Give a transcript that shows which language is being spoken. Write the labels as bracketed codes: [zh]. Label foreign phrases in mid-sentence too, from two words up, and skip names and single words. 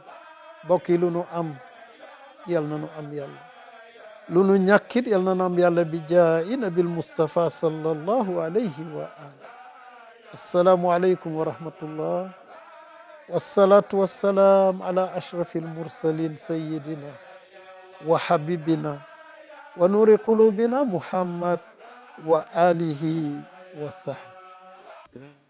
[wo] bokk yi lu nu am yal na nu am yàlla, lu nu ñàkkit yal na nu am yàlla bi jaayi nabil Mustafa [ar] صلى الله عليه وآل. السلام عليكم ورحمة الله. والصلاة والسلام على أشرف المرسلين سيدنا وحبيبنا ونور قلوبنا محمد وآله وصحبه.